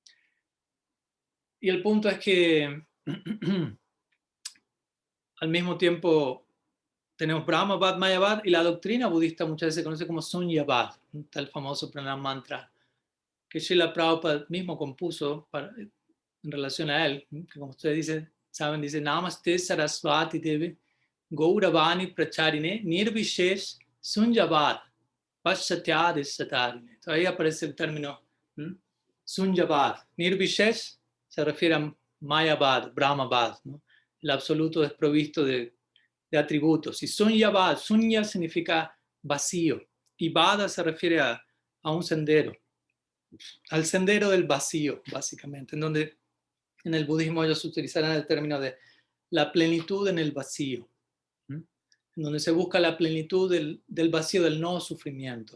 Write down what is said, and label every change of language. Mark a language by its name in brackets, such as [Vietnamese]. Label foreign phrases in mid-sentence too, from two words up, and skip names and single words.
[Spanish] Y el punto es que al mismo tiempo tenemos Brahmavad, Mayavad, y la doctrina budista muchas veces se conoce como Sunyavad, el famoso [Sanskrit] pranam mantra [Spanish] que Srila Prabhupada mismo compuso en relación a él, que como ustedes dicen, saben, dice [Sanskrit] Namaste Saraswati Devi Gauravani Pracharine Nirvishesh Sunyavad Paschatyadis Satarine. [Spanish] Ahí aparece el término Sunyavad. Nirvishesh se refiere a Mayavad, Brahmavad, ¿no? El absoluto desprovisto de atributos. Y Sunyavad, Sunya significa vacío, y Vada se refiere a un sendero, al sendero del vacío, básicamente, en donde en el budismo ellos utilizarán el término de la plenitud en el vacío, en donde se busca la plenitud del vacío del no sufrimiento.